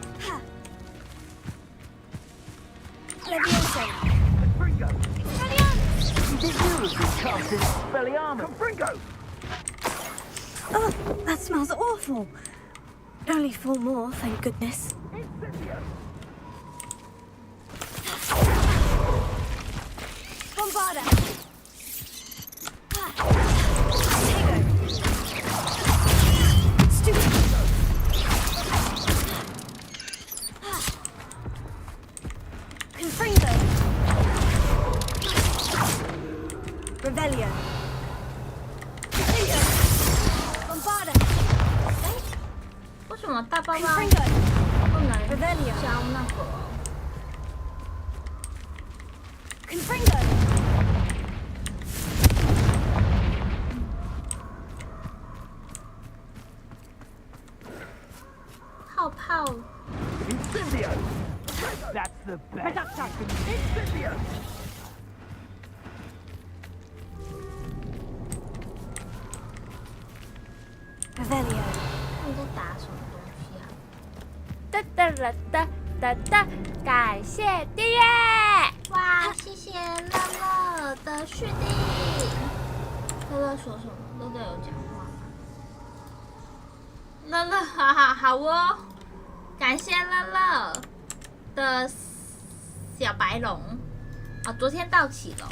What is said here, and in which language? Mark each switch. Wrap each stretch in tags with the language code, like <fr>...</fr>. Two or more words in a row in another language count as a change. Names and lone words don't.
<en>Leviosa. Oh, that smells awful. Only 4 more, thank goodness. Bombarda. Stupid. Confringo. Revelio. Bombarda.</en> <zh>为什么大包包不能教那个？Confringo. 泡泡。 Incendio.</zh> <en>That's the best. Incendio. Revelio.</en> <zh>你在打什么东西啊？哒哒啦哒哒哒！感谢订阅，哇，谢谢乐乐的续订。乐乐说什么？乐乐有讲话吗？乐乐，好哦，感谢乐乐的小白龙啊，昨天到齐了。</zh>